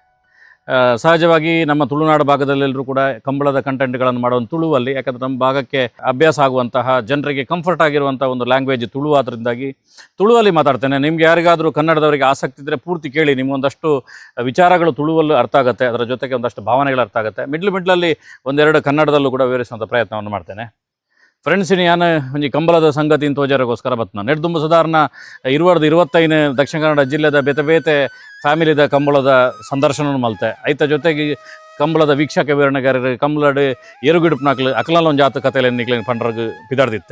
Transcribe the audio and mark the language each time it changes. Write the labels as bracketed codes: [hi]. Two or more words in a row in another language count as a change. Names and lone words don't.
[kn] ಸಹಜವಾಗಿ ನಮ್ಮ ತುಳುನಾಡು ಭಾಗದಲ್ಲೆಲ್ಲರೂ ಕೂಡ ಕಂಬಳದ ಕಂಟೆಂಟ್ಗಳನ್ನು ಮಾಡುವ ತುಳುವಲ್ಲಿ, ಯಾಕಂದರೆ ನಮ್ಮ ಭಾಗಕ್ಕೆ ಅಭ್ಯಾಸ ಆಗುವಂತಹ ಜನರಿಗೆ ಕಂಫರ್ಟ್ ಆಗಿರುವಂಥ ಒಂದು ಲ್ಯಾಂಗ್ವೇಜ್ ತುಳು ಆದ್ದರಿಂದಾಗಿ ತುಳುವಲ್ಲಿ ಮಾತಾಡ್ತೇನೆ. ನಿಮ್ಗೆ ಯಾರಿಗಾದರೂ ಕನ್ನಡದವರಿಗೆ ಆಸಕ್ತಿ ಇದ್ದರೆ ಪೂರ್ತಿ ಕೇಳಿ, ನಿಮಗೊಂದಷ್ಟು ವಿಚಾರಗಳು ತುಳುವಲ್ಲೂ ಅರ್ಥ ಆಗುತ್ತೆ, ಅದರ ಜೊತೆಗೆ ಒಂದಷ್ಟು ಭಾವನೆಗಳು ಅರ್ಥ ಆಗುತ್ತೆ. ಮಿಡ್ಲಲ್ಲಿ ಒಂದೆರಡು ಕನ್ನಡದಲ್ಲೂ ಕೂಡ ವಿವರಿಸುವಂಥ ಪ್ರಯತ್ನವನ್ನು ಮಾಡ್ತೇನೆ. [tcy] ಫ್ರೆಂಡ್ಸ್, ನಾನು ಒಂಜಿ ಕಂಬಳದ ಸಂಗತಿನ ತೋಜಾರಗೋಸ್ಕರ ಬತ್ನ ನೆಡ್ದುಂಬ ಸಾಧಾರಣ 25 ದಕ್ಷಿಣ ಕನ್ನಡ ಜಿಲ್ಲೆದ ಬೇತೆ ಬೇತೆ ಫ್ಯಾಮಿಲಿದ ಕಂಬಳದ ಸಂದರ್ಶನ ಮಲ್ತೆ ಐತ ಜೊತೆಗೆ ಕಂಬಳದ ವೀಕ್ಷಕ ವಿವರಣೆಗಾರರು ಕಂಬಳಡ್ ಎರುಗಿಡುಪ್ನಾಕ್ಲು ಅಕ್ಲಲ್ಲ ಒಂದು ಜಾತ ಕಥೆಯಲ್ಲಿ ನಿಕ್ಲಿನ ಪಂಡ್ರಗ್ ಪಿದಾಡ್ದಿತ್ತೆ.